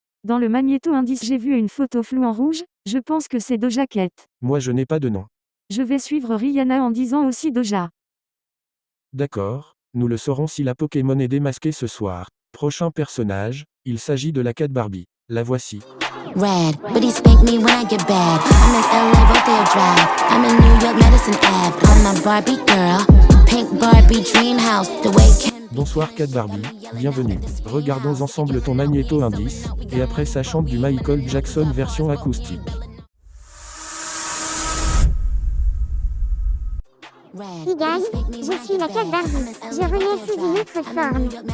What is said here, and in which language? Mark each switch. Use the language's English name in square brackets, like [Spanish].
[French] Dans le magnéto-indice j'ai vu une photo floue en rouge, je pense que c'est Doja Cat. Moi je n'ai pas de nom. Je vais suivre Rihanna en disant aussi Doja. D'accord, nous le saurons si la Pokémon est démasquée ce soir. Prochain personnage, il s'agit de la Cat Barbie. La voici. [English] Red, but he spank me when I get bad. I'm in LA, Rodeo Drive. I'm in New York, Madison Ave. I'm a Barbie girl, pink Barbie dream house. The way Ken. [French] Bonsoir Cat Barbie, bienvenue. Regardons ensemble ton magnéto-indice, et après ça chante du Michael Jackson version acoustique. [English] Hey guys, [French] je suis la Cat Barbie. Je renais sous une autre forme.